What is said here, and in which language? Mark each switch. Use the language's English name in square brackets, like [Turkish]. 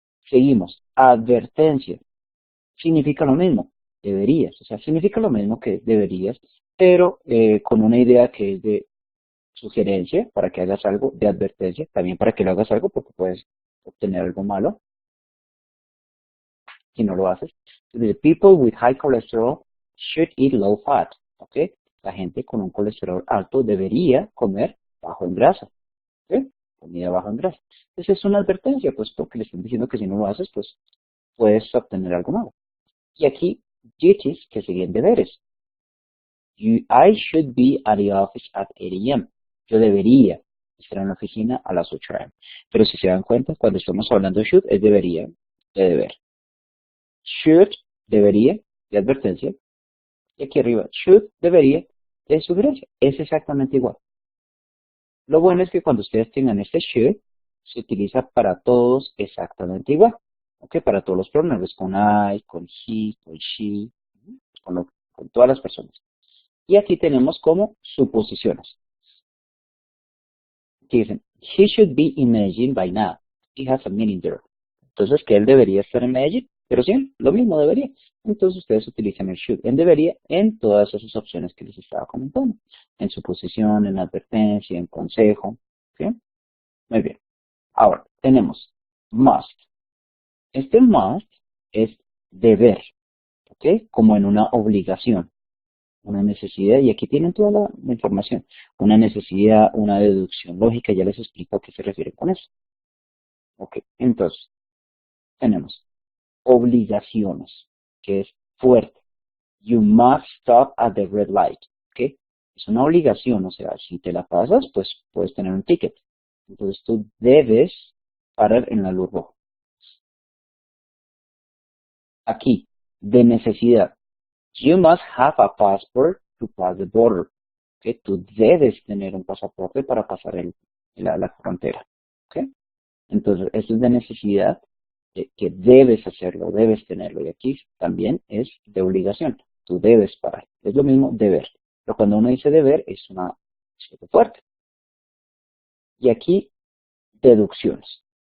[Spanish] Seguimos. Advertencia. Significa lo mismo. Deberías. O sea, significa lo mismo que deberías, pero con una idea que es de sugerencia para que hagas algo, de advertencia, también para que lo hagas algo porque puedes obtener algo malo si no lo haces. [English] The people with high cholesterol should eat low fat. [Spanish] ¿Ok? La gente con un colesterol alto debería comer bajo en grasa. ¿Ok? Comida bajo en grasa. Entonces es una advertencia, pues porque le están diciendo que si no lo haces, pues puedes obtener algo malo. Y aquí, duties, que serían deberes. [English] I should be at the office at 8 a.m. [Spanish] Yo debería estar en la oficina a las 8 a.m. Pero si se dan cuenta, cuando estamos hablando de should, es debería, de deber. Should, debería, de advertencia. Y aquí arriba, should, debería, de sugerencia. Es exactamente igual. Lo bueno es que cuando ustedes tengan este should, se utiliza para todos exactamente igual. ¿Ok? Para todos los pronombres, con I, con he, con she, con todas las personas. Y aquí tenemos como suposiciones. Que dicen, [English] he should be in Medellín by now. He has a meeting there. [Spanish] Entonces, que él debería estar en Medellín. Pero sí, lo mismo debería. Entonces, ustedes utilizan el should en debería en todas esas opciones que les estaba comentando. En suposición, en advertencia, en consejo. ¿Sí? Muy bien. Ahora, tenemos must. Este must es deber. ¿Ok? Como en una obligación, una necesidad, y aquí tienen toda la información. Una necesidad, una deducción lógica, ya les explico a qué se refiere con eso. Ok, entonces, tenemos obligaciones, que es fuerte. [English] You must stop at the red light. [Spanish] ¿Ok? Es una obligación, o sea, si te la pasas, pues puedes tener un ticket. Entonces tú debes parar en la luz roja. Aquí, de necesidad. [English] You must have a passport to pass the border. [Spanish] ¿Ok? Tú debes tener un pasaporte para pasar la frontera. ¿Ok? Entonces, esto es de necesidad, que debes hacerlo, debes tenerlo. Y aquí también es de obligación. Tú debes parar. Es lo mismo deber. Pero cuando uno dice deber, es una acción fuerte. Y aquí, deducciones.